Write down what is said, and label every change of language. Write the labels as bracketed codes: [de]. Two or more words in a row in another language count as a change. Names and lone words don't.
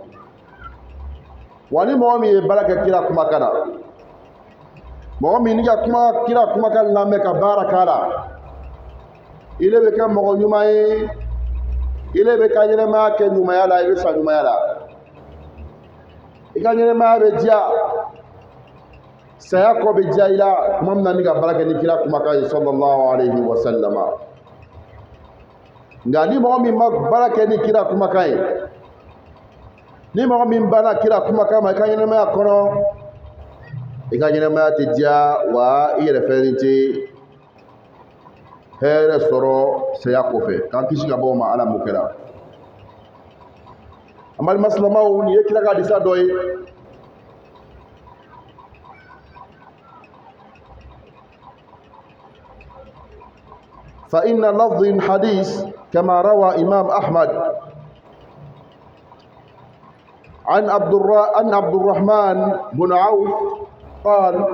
[bm] Wa ni mɔgɔ min ye baara kɛ kira kumakan na, mɔgɔ min ni ka kira kumakan lamɛn ka baara k'a la, ile bɛ kɛ mɔgɔ ɲuman ye, ile bɛ ka ɲɛnɛmaya kɛ ɲumanya la, i bɛ sa ɲumanya la. I ka ɲɛnɛmaya bɛ diya, saya kɔ bɛ diya i la tuma min na ni ka baara kɛ ni kira kumakan ye [ar] صلى الله عليه وسلم. [bm] Nka ni mɔgɔ min ma baara kɛ ni kira kumakan ye, ni mɔgɔ min banna kira kumakan ma i ka ɲɛnɛmaya kɔnɔ, i ka ɲɛnɛmaya tɛ diya wa i yɛrɛ fɛnɛ tɛ hɛrɛ sɔrɔ saya kɔfɛ. K'an kisi ka bɔ o ma, Ala m'o kɛra. An balima silamɛw, nin ye kira ka hadisa dɔ ye. [ar] فإن لفظ الحديث كما روى إمام أحمد عن عبد الرحمن بن عوف قال